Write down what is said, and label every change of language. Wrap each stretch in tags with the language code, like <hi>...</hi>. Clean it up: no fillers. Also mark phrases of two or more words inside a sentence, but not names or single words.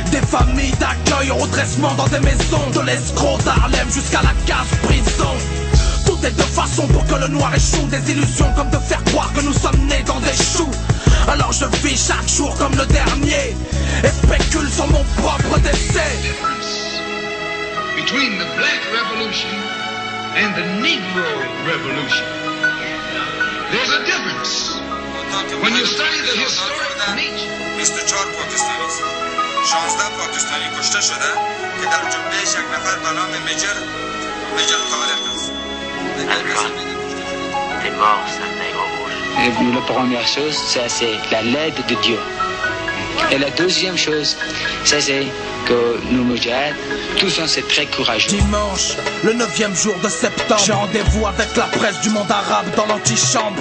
<fr>Des familles d'accueil au redressement dans des maisons, de l'escroc d'Harlem jusqu'à la case prison. Tout est de façon pour que le noir échoue, des illusions comme de faire croire que nous sommes nés dans des choux. Alors je vis chaque jour comme le dernier et spécule sur mon propre décès.</fr> <en>Between the Black Revolution and the Negro Revolution, there's a difference. When you study the historic nature.</en> <fa>24 پاکستانی 16 پاکستانی کشته شده که در جملهش یک نفر به نام میجر طارق است.</fa> <fr>T'es mort, sale nègre rouge. La première chose, ça c'est la l'aide de Dieu. Et la deuxième chose, ça c'est que nous Moudjahid, tous on c'est très courageux. Dimanche, le 9e jour de septembre, j'ai rendez-vous avec la presse du monde arabe dans l'antichambre.</fr>